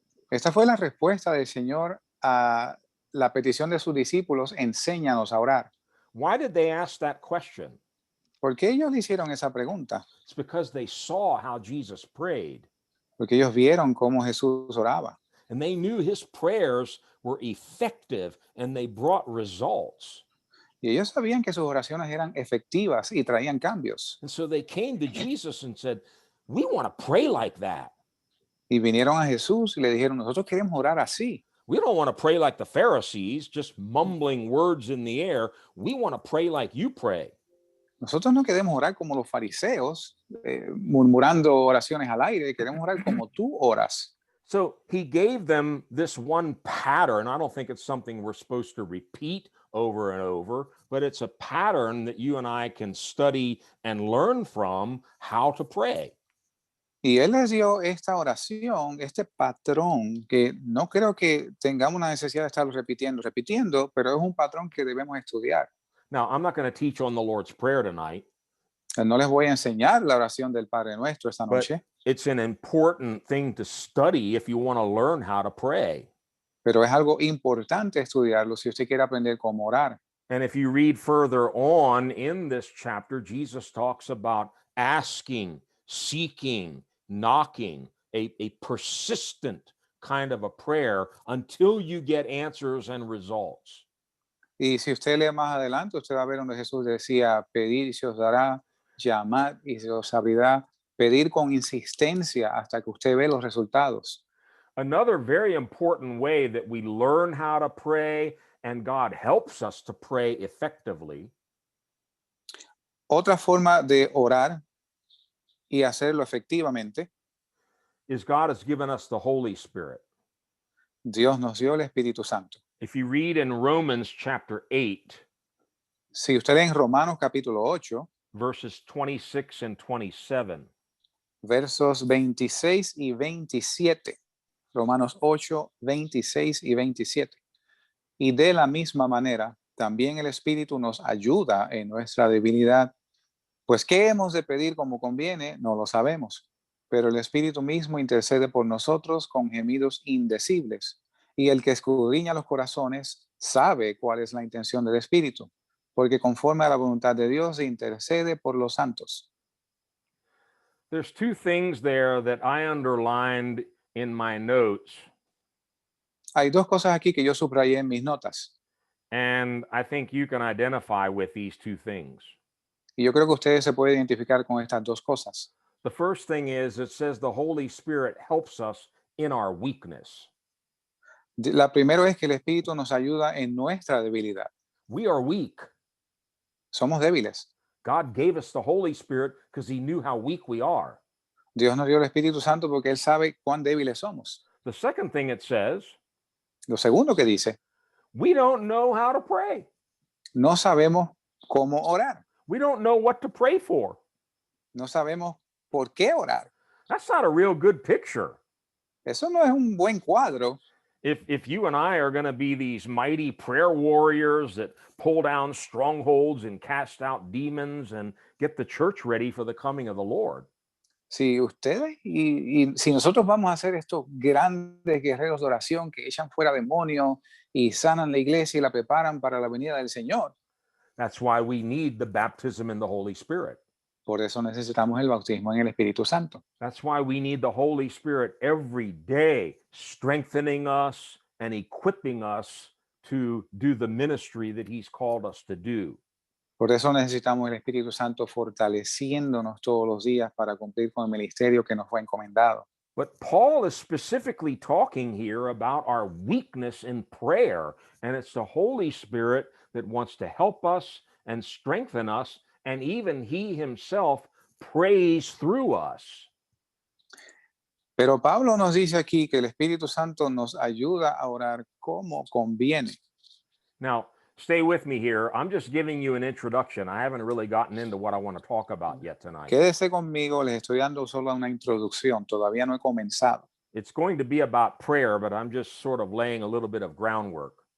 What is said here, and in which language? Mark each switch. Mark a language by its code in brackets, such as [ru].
[es] Esta fue la respuesta del Señor a la petición de sus discípulos: enséñanos a orar. [en] Why did they ask that question? [es] ¿Por qué ellos le hicieron esa pregunta? [en] It's because they saw how Jesus prayed. [es] Porque ellos vieron cómo Jesús oraba. [en] And they knew his prayers were effective and they brought results. [es] Y ellos sabían que sus oraciones eran efectivas y traían cambios. [en] And so they came to Jesus and said, we want to pray like that. [es] Y vinieron a Jesús y le dijeron: nosotros queremos orar así. [en] We don't want to pray like the Pharisees, just mumbling words in the air. We want to pray like you pray. [es] Nosotros no queremos orar como los fariseos, murmurando oraciones al aire. Queremos orar como tú oras. [en] So he gave them this one pattern. I don't think it's something we're supposed to repeat over and over, but it's a pattern that you and I can study and learn from how to pray. [es] Y él les dio esta oración, este patrón, que no creo que tengamos una necesidad de estarlo repitiendo, pero es un patrón que debemos estudiar. [en] Now, I'm not going to teach on the Lord's Prayer tonight. [es] No les voy a enseñar la oración del Padre Nuestro esta [en] But [es] noche, [en] it's an important thing to study if you want to learn how to pray. [es] pero es algo importante estudiarlo si usted quiere aprender cómo orar. [en] And if you read further on in this chapter, Jesus talks about asking, seeking, knocking, a persistent kind of a prayer until you get answers and results. [es] Y si usted lee más adelante, usted va a ver donde Jesús decía: pedir y se os dará, llamad y se os abrirá, pedir con insistencia hasta que usted ve los resultados. [en] Another very important way that we learn how to pray and God helps us to pray effectively [es] Otra forma de orar y hacerlo efectivamente, [en] is God has given us the Holy Spirit. [es] Dios nos dio el Espíritu Santo. [en] If you read in Romans chapter 8, [es] Si usted lee en Romanos capítulo 8, [en] verses 26 and 27, [es] versos 26 y 27, Romanos 8, 26 y 27. Y de la misma manera, también el Espíritu nos ayuda en nuestra debilidad, pues qué hemos de pedir como conviene, no lo sabemos, pero el Espíritu mismo intercede por nosotros con gemidos indecibles, y el que escudriña los corazones sabe cuál es la intención del Espíritu, porque conforme a la voluntad de Dios intercede por los santos. [en] There's two things there that I underlined in my notes, [es] Hay dos cosas aquí que yo subrayé en mis notas, [en] and I think you can identify with these two things. [es] y yo creo que ustedes se pueden identificar con estas dos cosas. [en] The first thing is it says the Holy Spirit helps us in our weakness. [es] La primera es que el Espíritu nos ayuda en nuestra debilidad. [en] We are weak. [es] Somos débiles. [en] God gave us the Holy Spirit because he knew how weak we are. [es] Dios nos dio el Espíritu Santo porque Él sabe cuán débiles somos. [en] The second thing it says, [es] Lo segundo que dice, [en] we don't know how to pray. [es] no sabemos cómo orar. [en] We don't know what to pray for. [es] No sabemos por qué orar. [en] That's not a real good picture. [es] Eso no es un buen cuadro. [en] If you and I are going to be these mighty prayer warriors that pull down strongholds and cast out demons and get the church ready for the coming of the Lord. [es] Si ustedes y si nosotros vamos a ser estos grandes guerreros de oración que echan fuera demonios y sanan la iglesia y la preparan para la venida del Señor, [en] That's why we need the baptism in the Holy Spirit. [es] por eso necesitamos el bautismo en el Espíritu Santo. [en] That's why we need the Holy Spirit every day, strengthening us and equipping us to do the ministry that he's called us to do. [es] Por eso necesitamos el Espíritu Santo fortaleciéndonos todos los días para cumplir con el ministerio que nos fue encomendado. [en] But Paul is specifically talking here about our weakness in prayer, and it's the Holy Spirit that wants to help us and strengthen us, and even he himself prays through us. [es] Pero Pablo nos dice aquí que el Espíritu Santo nos ayuda a orar como conviene. [en] Now, stay with me here. I'm just giving you an introduction. I haven't really gotten into what I want to talk about yet tonight. [es] Quédese conmigo, les estoy dando solo una introducción, todavía no he comenzado. [en] It's going to be about prayer, but I'm just sort of laying a little bit of groundwork.